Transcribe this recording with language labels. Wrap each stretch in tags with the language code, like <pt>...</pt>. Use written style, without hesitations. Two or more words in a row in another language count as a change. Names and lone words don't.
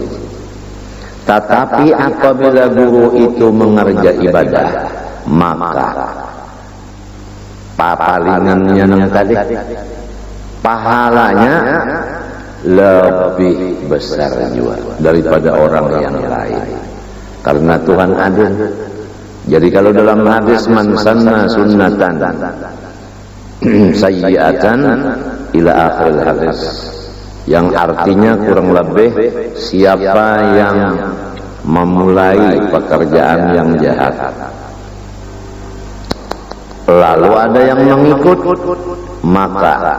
<id>Tetapi apabila guru itu mengerja ibadah, maka papalingannya nang tadi, pahalanya lebih besar juga daripada orang yang lain, karena Tuhan adil. Jadi kalau dalam hadis</id> <ar>من سن سنة سيئة إلى</ar> <id>akhir hadis, yang artinya kurang lebih siapa yang memulai pekerjaan yang jahat lalu ada yang mengikut, maka</id>